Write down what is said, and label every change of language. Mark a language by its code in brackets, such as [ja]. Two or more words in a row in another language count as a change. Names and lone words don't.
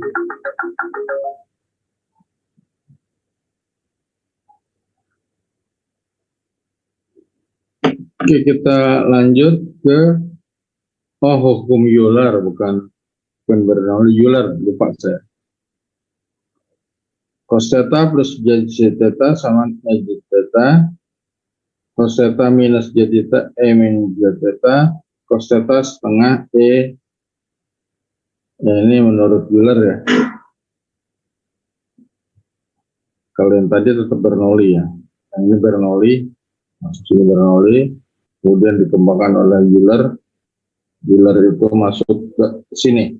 [id] Oke, kita lanjut ke hukum Euler, bukan Bernoulli, Euler, lupa saya. cos theta plus j theta sama E j theta, cos theta minus j theta E minus j theta, cos theta setengah E. Ya, ini menurut Euler ya. Kalau yang tadi tetap Bernoulli ya. Yang ini Bernoulli, masuk sini Bernoulli, kemudian dikembangkan oleh Euler. Euler itu masuk ke sini.